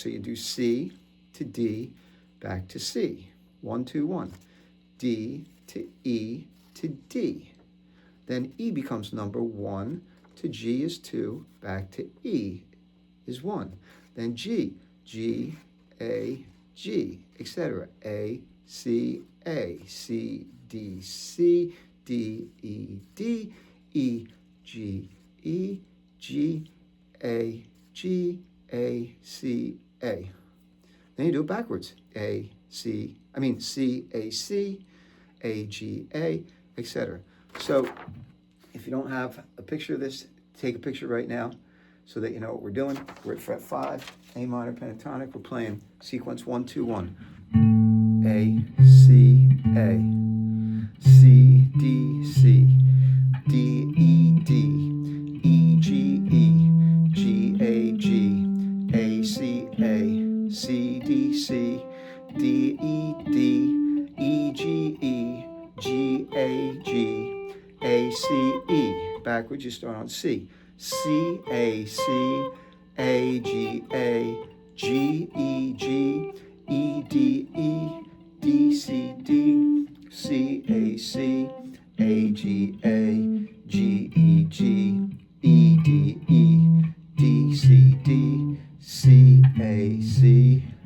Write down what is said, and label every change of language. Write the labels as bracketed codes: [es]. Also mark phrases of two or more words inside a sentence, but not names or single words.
[en] So you do C to D, back to C. 1, 2, 1. D to E to D. Then E becomes number 1 to G is 2, back to E is 1. Then G, G, A, G, etc. A, C, A, C, D, C, D, E, D, E, G, E, G, A, G, A, C, A. Then you do it backwards. C, A, C, A, G, A, etc. So if you don't have a picture of this, take a picture right now so that you know what we're doing. We're at fret 5, A minor pentatonic. We're playing sequence 1, 2, 1. A, C, A, C, D, C, D, E, D, E, G, E, G, A, G, A, C, A, C, D, C, D, E, D, E, G, E, G, A, G, A, C, E. Backwards, you start on C. C, A, C, A, G, A, G, E, G, E, D, E, D, C, D, C, A, C, A, G, A, G, E, G, E, D, E, D, C, D, C, A, C.